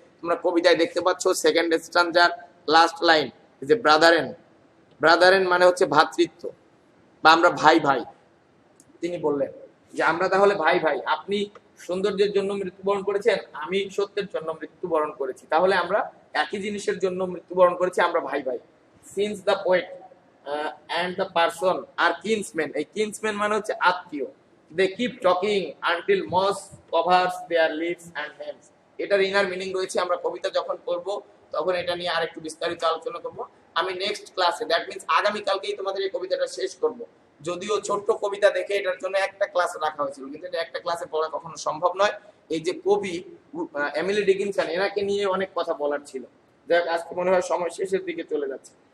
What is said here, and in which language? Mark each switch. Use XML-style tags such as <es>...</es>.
<bn>তোমরা কবিতায় দেখতে পাচ্ছ সেকেন্ড স্ট্যান্জার লাস্ট লাইন, যে ব্রাদারেন, ব্রাদারেন মানে হচ্ছে ভ্রাতৃত্ব বা আমরা ভাই ভাই। তিনি বললেন যে আমরা তাহলে ভাই ভাই, আপনি সৌন্দর্যের জন্য মৃত্যুবরণ করেছেন, আমি সত্যের জন্য মৃত্যুবরণ করেছি, তাহলে আমরা একই জিনিসের জন্য মৃত্যুবরণ করেছি, আমরা ভাই ভাই।</bn> <en>since the poet and the person are kinsmen,</en> <bn>এই kinsmen মানে হচ্ছে আত্মীয়,</bn> <en>they keep talking until moss covers their lips and names,</en> <bn>এটার ইনার মিনিং রয়েছে। আমরা কবিতা যখন পড়ব তখন এটা নিয়ে আরেকটু বিস্তারিত আলোচনা করব। আমি নেক্সট ক্লাসে,</bn> <en>that means</en> <bn>আগামী কালকেই তোমাদের এই কবিতাটা শেষ করব। যদিও ছোট্ট কবিতা দেখে এটার জন্য একটা ক্লাস রাখা হয়েছিল, কিন্তু এটা একটা ক্লাসে পড়া কখনো সম্ভব নয়। এই যে কবি এমিলি ডিকিনসন, এনাকে নিয়ে অনেক কথা বলার ছিল, যাক আজকে মনে হয় সময় শেষের দিকে চলে যাচ্ছে।</bn>